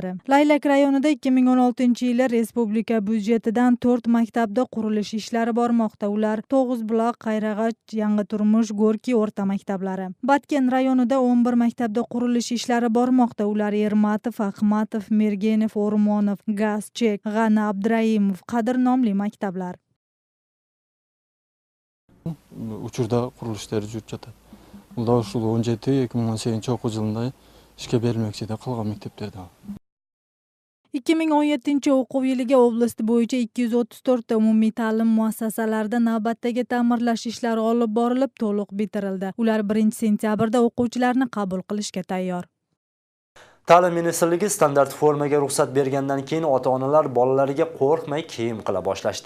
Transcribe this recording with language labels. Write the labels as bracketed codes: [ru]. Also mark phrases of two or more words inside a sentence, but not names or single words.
[uz] Laylak rayonida 2016-yili respublika byudjetidan 4 maktabda qurilish ishlari bormoqda. Ular To'g'izbuloq, Qayrag'och, Yangi Turmush, Gorki o'rta maktablari. Batken rayonida 11 maktabda qurilish ishlari bormoqda. Ular Ermatov, Ahmatov, Mergenov, O'rmonov, Gazchek, G'ani Abduraimov, Qadr nomli maktablar. [ky] Учурда курулуш иштери жүрүп жатат. Бул да ушул 17-2018 окуу жылында ишке берилмекчи деп калган мектептерде. [uz] 2017 o'quv yiliga oblast bo'yicha 234 ta umumiy ta'lim muassasalarida navbatdagi ta'mirlash ishlari olib borilib, to'liq bitirildi. Ular 1-sentyabrda o'quvchilarni qabul qilishga tayyor. Ta'lim ministrligi standart formaga ruxsat bergandan keyin ota-onalar bolalariga qo'rqmay kiyim qila boshlashdi.